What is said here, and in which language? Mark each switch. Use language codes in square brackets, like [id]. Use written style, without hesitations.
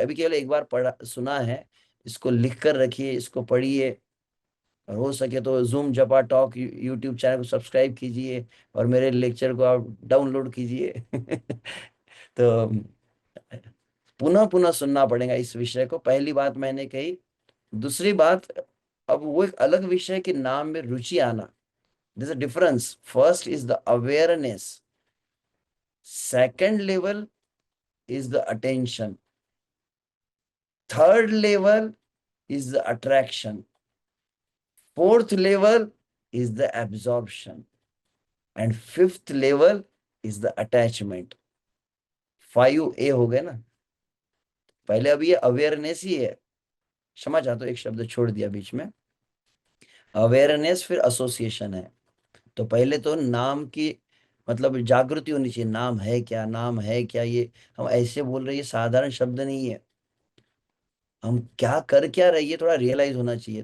[hi] अभी केवल एक बार पढ़ा सुना है, इसको लिख कर रखिए, इसको पढ़िए, और हो सके तो जूम जपा टॉक यूट्यूब चैनल को सब्सक्राइब कीजिए, और मेरे लेक्चर को आप डाउनलोड कीजिए। तो पुनः पुनः सुनना पड़ेगा इस विषय को, पहली बात मैंने कही। दूसरी बात, अब वो एक अलग विषय कि नाम में रुचि आना, [en] there's a difference. First is the awareness, second level is the attention, third level is the attraction, fourth level is the absorption, and fifth level is the attachment। [hi] 5A हो गए ना। पहले अभी ये अवेयरनेस ही है, क्षमा चाहता हूँ एक शब्द छोड़ दिया बीच में। अवेयरनेस फिर एसोसिएशन है। तो पहले तो नाम की मतलब जागृति होनी चाहिए, नाम है क्या, नाम है क्या, ये हम ऐसे बोल रहे हैं, ये साधारण शब्द नहीं है, हम क्या कर क्या रहे, ये थोड़ा रियलाइज होना चाहिए।